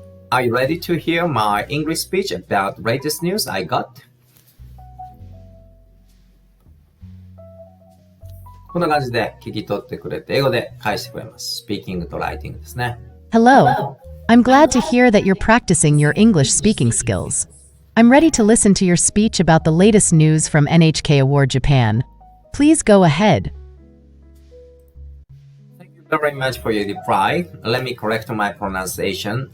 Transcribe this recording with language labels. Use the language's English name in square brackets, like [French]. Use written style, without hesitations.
[English] Are you ready to hear my English speech about latest news I got? [Japanese] こんな感じで聞き取ってくれて英語で返してくれます。スピーキングとライティングですね。 [English] Hello.I'm glad to hear that you're practicing your English speaking skills. I'm ready to listen to your speech about the latest news from NHK Award Japan. Please go ahead. Thank you Very much for your reply. Let me correct my pronunciation.